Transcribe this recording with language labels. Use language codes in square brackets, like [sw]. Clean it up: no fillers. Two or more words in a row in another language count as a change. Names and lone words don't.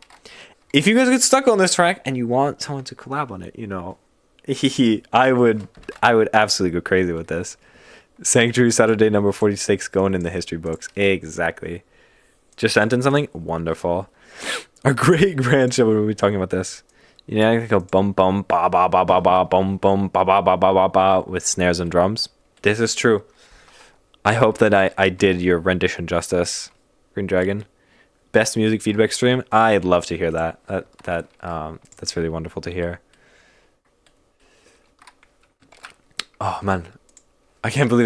[en] If you guys get stuck on this track and you want someone to collab on it, you know, I would absolutely go crazy with this. Sanctuary Saturday number 46 going in the history books. Exactly. Just sent in something wonderful. Our great grandchildren will be talking about this. You know, I think of bum bum ba ba ba ba ba bum bum ba ba ba ba ba ba with snares and drums. This is true. I hope that I did your rendition justice, Green Dragon. Best music feedback stream. I'd love to hear that. That's really wonderful to hear. Oh man, I can't believe it.